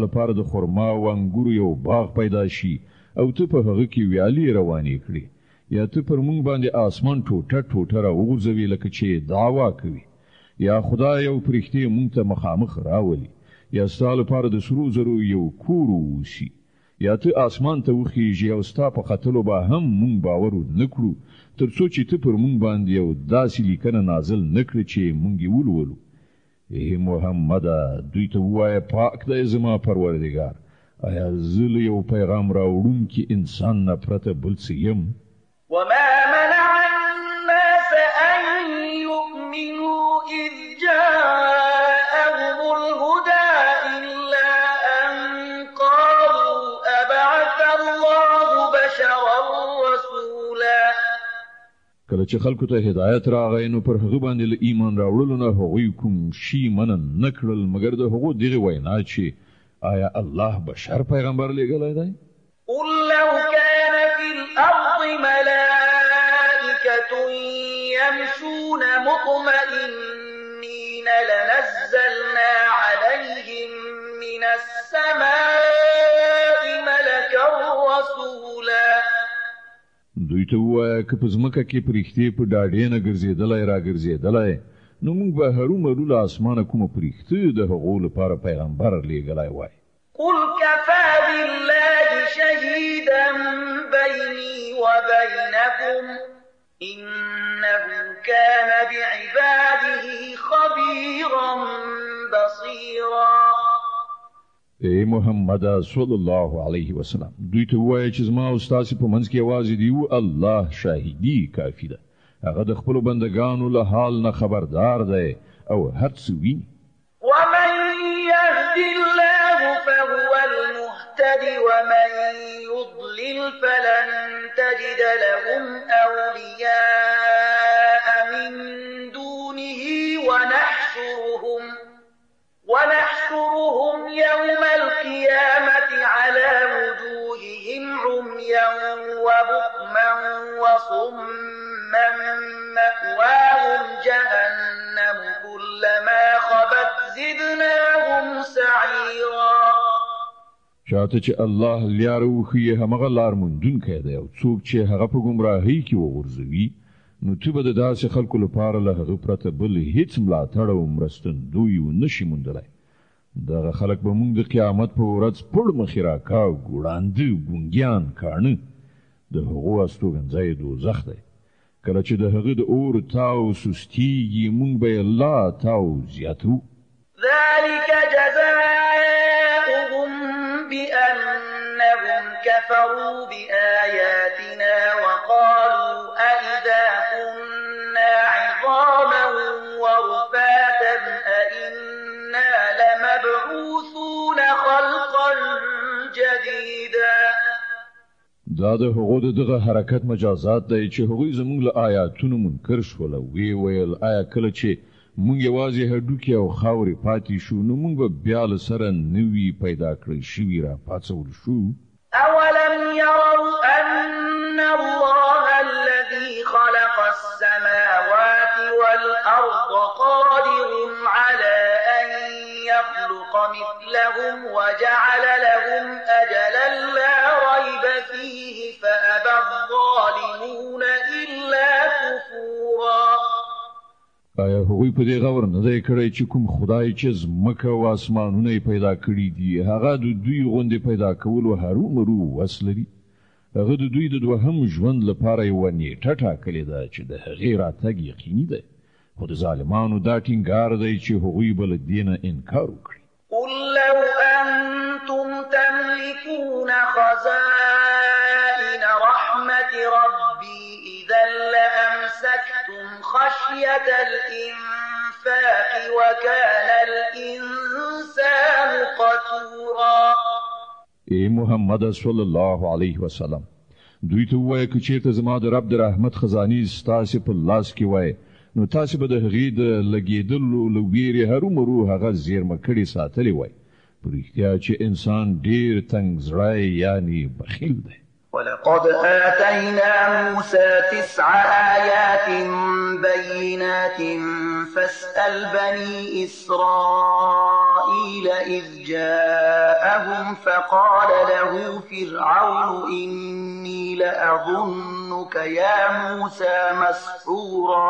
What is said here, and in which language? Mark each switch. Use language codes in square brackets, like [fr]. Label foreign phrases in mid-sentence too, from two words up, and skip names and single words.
[ps] لپاره د خرما او انګورو یو باغ پیدا شي او ته په هغه کې ویالې روانې کړې، یا ته پر مونږ باندې آسمان ټوټه ټوټه راوغورځوي لکه چې دعوا کوي، یا خدای یو پرښتې مونږ ته مخامخ راولي، یا ستا لپاره د سرو زرو یو کور ووسي، یا ته آسمان ته وخیږي او ستا په ختلو به هم مونږ باور ونه کړو تر څو چې ته پر مونږ باندې یو داسې لیکنه نازل نه کړې چې مونږ یې ولولو. ای محمده، دوی ته ووایه پاک دی زما پروردګار، آیا زه له یو پیغام راوړونکي انسان نه پرته بل څه یم؟ [ar] وما منع الناس أن يؤمنوا إذ جاءهم الهدى إلا أن قالوا أبعث [ps] چې خلکو ته هدایت راغی نو پر هغه باندې له ایمان راوړلو نه هغوی کوم شی منع نه کړل مګر د هغو دغه وینا چې آیا الله بشر پیغمبر لېږلی دی؟ [ar] قل لو كان في الأرض ملائكة يمشون مطمئنين لنزلنا عليهم من السماء ملكا رسولا. [ps] دوی ته ووایه که په ځمکه کې پرښتې په ډاډې نه ګرځېدلی راګرځېدلی نو موږ به هرومرو له اسمانه کومه پرښته د هغو لپاره پیغمبر لېږلی وای. [ar] قل كفى بالله شهيدا بيني وبينكم إنه كان بعباده خبيرا بصيرا. [ps] ای محمد [ar] صلی الله علیه وسلم [ps] دوی ته ووایه چې زما او ستاسې په منځ کې یوازې دی الله شاهدي کافي ده. هغه د خپلو بندګانو له حال نه خبردار دی او هر څه ویني. [ar] ومن يهد الله فهو المهتد ومن يضلل فلن تجد لهم أولياء من دونه ونحشرهم يوم القيامة على وجوههم عميا وبكما وصما مأواهم جهنم كلما خبت زدناهم سعيرا. [ps] چاته چې الله لار وښیي همغه لار موندونکی دی او څوک چې هغه په ګمراهۍ کې وغورځوي نو ته به د داسې خلکو لپاره له هغه پرته بل هیڅ ملاتړ او مرستندوی ونشي موندلی. دغه خلک به موږ د قیامت په ورځ پړ مخې راکاږ ګوړانده ګونګیان کاڼه د هغو استوګنځی دوزخ دی. کله چې د هغه د اور تاو سستیږي موږ به یې لا تاو زیاتو. [ar] ذلك جزاؤهم بأنهم كفروا بآياتنا وقالوا أئذا كنا عظاما ورفاتا أئنا لمبعوثون خلقا جديدا. [ps] دا د هغو دغه حرکت مجازات دی چې هغوی زموږ له آیاتونو منکر شول او ویې ویل آیا کله چې موږ یوازې هډوکي او خاورې پاتې شو نو موږ به بیا له سره نوي پیدا کړی شوي راپاڅول شو. [ar] أولم يروا أن الله الذي خلق السماوات والأرض قادر على أن يخلق مثلهم وجعل لهم أجلا لا ريب فيه فأبى الظالمون إلا كفورا. [ps] آیا هغوی په دې غور نه دی کړی چې کوم خدای چې ځمکه او اسمانونه یې پیدا کړي دي هغه د دوی غوندې پیدا کولو هرومرو وس لري؟ هغه د دوی د دوهم ژوند لپاره یوه نیټه ټاکلې ده چې د هغې راتګ یقیني دی خو د ظالمانو دا ټینګار دی چې هغوی به له دې نه انکار وکړي. [ar] قل لو أنتم تملكون خزائن رحمة ربي إذا لأمسكتم خشية الإنفاق وكان الإنسان قتورا. [ps] ای محمد [ar] صلی الله علیه وسلم [ps] دوی ته ووایه که چېرته زما د رب د رحمت خزانې ستاسې په لاس کې وای نو تاسې به د هغې د لګېدلو له ویرې هرومرو هغه زیرمه کړې ساتلې وای. په رښتیا چې انسان ډېر تنګ زړی یعنې بخیل دی. [ar] ولقد آتينا موسى 9 آيات بينات فاسأل بني إسرائيل إذ جاءهم فقال له فرعون إني لأظنك يا موسى مسحورا.